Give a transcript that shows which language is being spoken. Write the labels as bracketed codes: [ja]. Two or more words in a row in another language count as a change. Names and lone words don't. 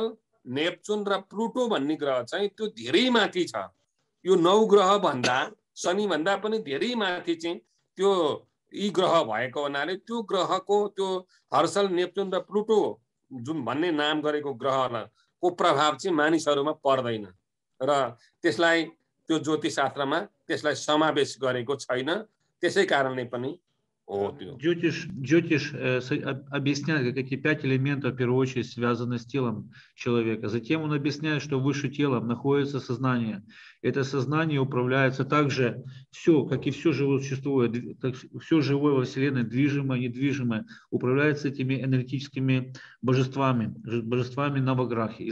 [ne] नेप्चुन र प्लुटो भन्ने ग्रह चाहिँ त्यो धेरै माथि छ यो 9 ग्रह भन्दा शनि भन्दा पनि धेरै माथि चाहिँ त्यो यी ग्रह भएको हुनाले त्यो ग्रहको त्यो हर्सल नेप्चुन र प्लुटो जुन भन्ने नाम गरेको ग्रहको प्रभाव चाहिँ मानिसहरुमा पर्दैन र त्यसलाई त्यो ज्योतिष शास्त्रमा त्यसलाई समावेश गरेको छैन त्यसै कारणले पनि [ru] Джотиш объясняет, как эти 5 элементов в первую очередь связаны с телом человека. Затем он объясняет, что выше телом находится сознание. Это сознание управляется также все, как и все живое существо, все живое во Вселенной, движимое, недвижимое, управляется этими энергетическими божествами Наваграхи.